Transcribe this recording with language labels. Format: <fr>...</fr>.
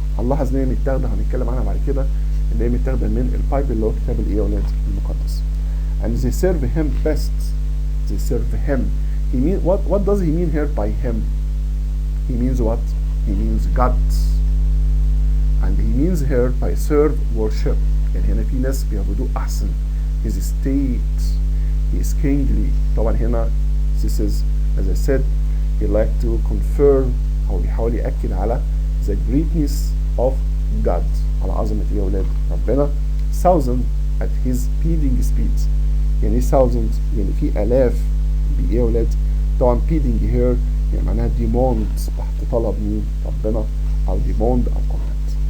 <ar>هنلاحظ ان هي متاخدة، هنتكلم عنها بعد كده، ان هي متاخدة من البايبل اللي هو كتاب الايه يا ولاد؟ المقدس.</ar> <en>And they serve him best. They serve him. He mean what does he mean here by him? He means what? He means God. And he means here by serve worship.</en> <ar>يعني هنا في ناس بيعبدوه أحسن.</ar> <en>His state. He is kingly.</en> <ar>طبعا هنا</ar> <en>this is as I said he like to confirm</en> <ar>أو بيحاول يأكد على</ar> <en>the greatness of God.</en> <ar>على عظمة إيه يا ولاد؟ ربنا.</ar> <en>Thousand at his speeding speed.</en> <ar>يعني thousand يعني في آلاف بإيه يا ولاد؟ طبعا speeding here يعني معناها demand تحت طلب مين؟ ربنا، أو demand أو command.</ar>